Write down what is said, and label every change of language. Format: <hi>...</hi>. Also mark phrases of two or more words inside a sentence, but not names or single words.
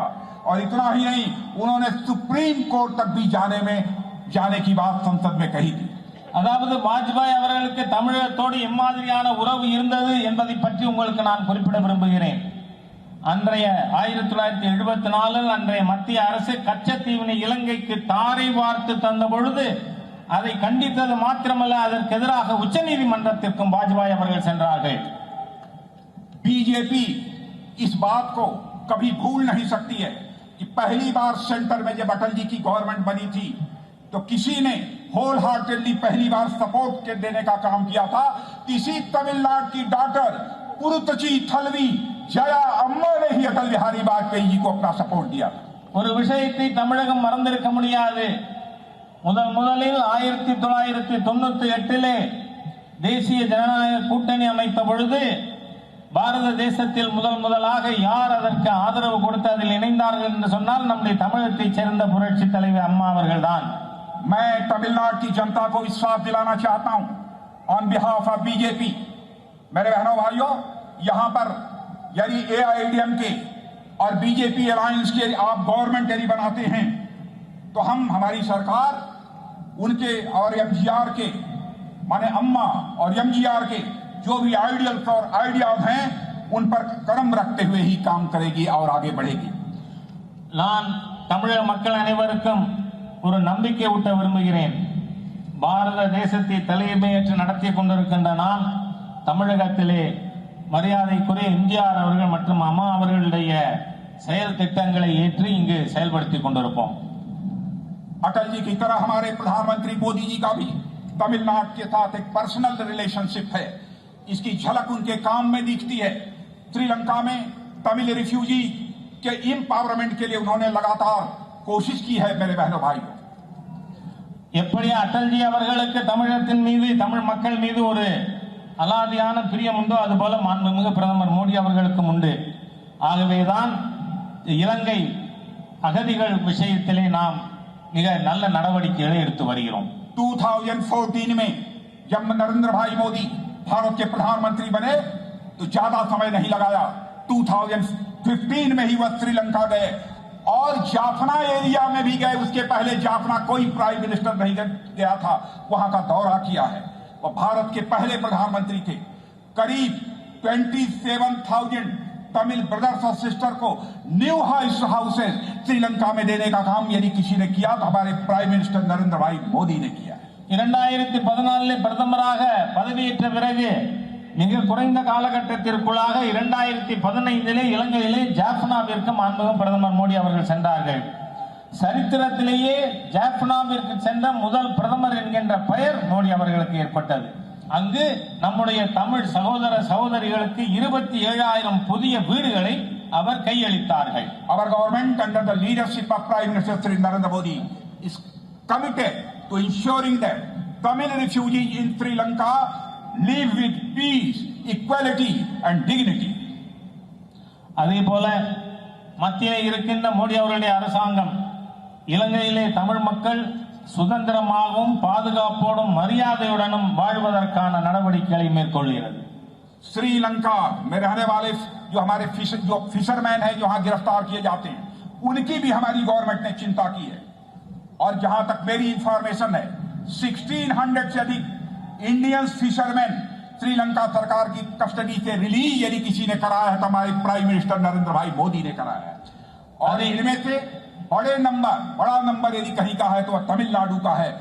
<hi>और इतना ही नहीं, उन्होंने सुप्रीम कोर्ट तक भी जाने की बात संसद में कही थी।</hi> <ta>அதாவது வாஜ்பாய் அவர்களுக்கு தமிழகத்தோடு எம்மாதிரியான உறவு இருந்தது என்பதை பற்றி உங்களுக்கு நான் குறிப்பிட விரும்புகிறேன். அன்றைய 1974 அன்றைய மத்திய அரசு கச்சத்தீவினை இலங்கைக்கு தாரை வார்த்து தந்த பொழுது அதை கண்டித்தது மாத்திரமல்ல, அதற்கு எதிராக உச்ச நீதிமன்றத்திற்கும் வாஜ்பாய் அவர்கள் சென்றார்கள்.</ta> <hi>बीजेपी इस बात को कभी भूल नहीं सकती है कि पहली बार सेंटर में जब अटल जी की गवर्नमेंट बनी थी तो किसी ने</hi> <en>whole heartedly</en> <hi>पहली बार सपोर्ट देने का काम किया था। इसी तमिलनाडु की डॉक्टर पुरुतची थलवी जया अम्मा ने ही अटल बिहारी वाजपेयी जी को अपना सपोर्ट दिया।</hi> <ta>ஒரு விஷயத்தை தமிழகம் மறந்திருக்க முடியாது. முதலில் 1998 தேசிய ஜனநாயக கூட்டணி அமைத்த பொழுது பாரத தேசத்தில் முதலாக யார் அதற்கு ஆதரவு கொடுத்து அதில் இணைந்தார்கள் என்று சொன்னால் நம்முடைய தமிழகத்தைச் சேர்ந்த புரட்சி தலைவர் அம்மா அவர்கள் தான்.</ta> <hi>मैं तमिलनाडु की जनता को विश्वास दिलाना चाहता हूं</hi> <en>on behalf of BJP.</en> <hi>मेरे बहनों भाइयों, यहां पर यदि एआईएडीएमके और बीजेपी अलायंस के आप गवर्नमेंट यदि बनाते हैं तो हमारी सरकार उनके और एमजीआर के माने अम्मा और एमजीआर के जो भी आइडियल्स और आइडियाज हैं उन पर कदम रखते हुए ही काम करेगी और आगे बढ़ेगी।</hi> <ta>நான் தமிழக மக்கள் அனைவருக்கும் ஒரு நம்பிக்கை ஊட்ட விரும்புகிறேன். பாரத தேசத்தை தலைமையேற்று நடத்தி கொண்டிருக்கின்ற நாம் தமிழகத்திலே மரியாதைக்குரிய எம்ஜிஆர் அவர்கள் மற்றும் அம்மா அவர்களுடைய செயல் திட்டங்களை ஏற்றி இங்கு செயல்படுத்திக் கொண்டிருப்போம்.</ta> <hi>अटल जी की तरह हमारे प्रधानमंत्री मोदी जी का भी तमिलनाडु के साथ एक</hi> <en>personal relationship</en> <hi>है। इसकी झलक उनके काम में दिखती है। श्रीलंका में</hi> <en>Tamil refugee</en> <hi>के एम्पावरमेंट के लिए उन्होंने लगातार कोशिश की है। मेरे बहनों भाइयों,</hi> <ta>எப்படி அட்டல்ஜி அவர்களுக்கு தமிழகத்தின் மீது தமிழ் மக்கள் மீது ஒரு அலாதியான பிரியம் உண்டோ அதுபோல மாண்புமிகு பிரதமர் மோடி அவர்களுக்கும் உண்டு. ஆகவேதான் இலங்கை அகதிகள் விஷயத்திலே நாம் மிக நல்ல நடவடிக்கைகளை எடுத்து வருகிறோம்.</ta> <hi>2014 में जब नरेंद्र भाई मोदी भारत के प्रधानमंत्री बने तो ज्यादा समय नहीं लगाया, 2015 में ही वह श्रीलंका गए और जाफना एरिया में भी गए। उसके पहले जाफना कोई</hi> <en>prime minister</en> <hi>नहीं गया था, वहां का दौरा किया है। वह भारत के पहले प्रधानमंत्री थे। करीब 27,000</hi> <en>Tamil brothers</en> <hi>और सिस्टर को</hi> <en>new houses</en> <hi>श्रीलंका में देने का काम यदि किसी ने किया तो हमारे</hi> <en>prime minister</en> <hi>नरेंद्र भाई मोदी ने किया है।</hi> <ta>2014 பிரதமராக பதவியேற்ற பிறகு மிக குறைந்த காலகட்டத்திற்குள்ளாக 2015 இலங்கையிலே ஜாஃப்னாவிற்கு மாண்புமிகு பிரதமர் மோடி அவர்கள் சென்றார்கள். சரித்திரத்திலேயே ஜாஃப்னாவிற்கு சென்ற முதல் பிரதமர் என்கின்ற பெயர் மோடி அவர்களுக்கு ஏற்பட்டது. அங்கு நம்முடைய தமிழ் சகோதர சகோதரிகளுக்கு 27,000 புதிய வீடுகளை அவர் கையளித்தார்கள்.</ta> <en>Our government under the leadership of Prime Minister Shri Narendra Modi is committed to ensuring that Tamil refugees in Sri Lanka live with peace, equality and dignity.</en> <ta>அதே போல மத்தியில் இருக்கின்ற மோடி அவர்களுடைய அரசாங்கம் இலங்கையிலே தமிழ் மக்கள் சுதந்திரமாகவும் பாதுகாப்போடும் மரியாதையுடனும் வாழ்வதற்கான நடவடிக்கைகளை மேற்கொள்கிறது.</ta> <hi>श्रीलंका में रहने वाले जो हमारे फिशरमैन हैं जो वहां गिरफ्तार किए जाते हैं उनकी भी हमारी गवर्नमेंट ने चिंता की है और जहां तक मेरी इंफॉर्मेशन है 1600 से अधिक</hi> <en>Indian fishermen</en> <hi>श्रीलंका सरकार की कस्टडी से रिलीज यदि किसी ने कराया है तो हमारे</hi> <en>prime minister</en> <hi>नरेंद्र भाई मोदी ने कराया है और इनमें से बड़ा नंबर यदि कहीं का है तो वह तमिलनाडु का है।</hi>